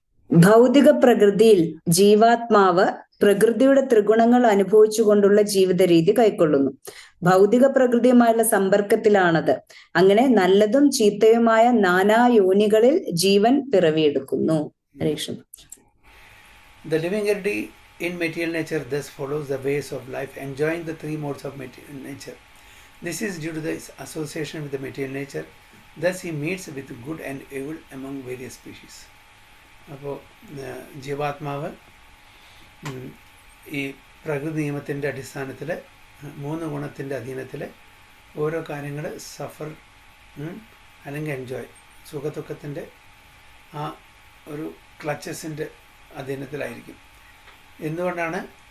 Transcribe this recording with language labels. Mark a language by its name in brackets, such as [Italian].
[Malayalam] ഭൗതിക പ്രകൃതിയിൽ ജീവാത്മാവ് പ്രകൃതിയുടെ ത്രിഗുണങ്ങൾ അനുഭവിച്ചുകൊണ്ടുള്ള ജീവിത രീതി കൈക്കൊള്ളുന്നു. ഭൗതിക പ്രകൃതിയുമായുള്ള സമ്പർക്കത്തിലാണത്. അങ്ങനെ നല്ലതും ചീത്തയുമായ നാനാ യോനികളിൽ ജീവൻ പിറവിയെടുക്കുന്നു. [English] The living entity in material nature thus follows the ways of life, enjoying the three modes of material nature. This is due to the association with the material nature. Thus he meets with good and evil among various species. [Malayalam] അപ്പോൾ ജീവാത്മാവ് ഈ പ്രകൃതി നിയമത്തിൻ്റെ അടിസ്ഥാനത്തിൽ 3 ഗുണത്തിൻ്റെ അധീനത്തിൽ ഓരോ കാര്യങ്ങൾ സഫർ അല്ലെങ്കിൽ enjoy, സുഖദുഃഖത്തിൻ്റെ ആ ഒരു ക്ലച്ചസിൻ്റെ അധീനത്തിലായിരിക്കും. എന്തുകൊണ്ടാണ്?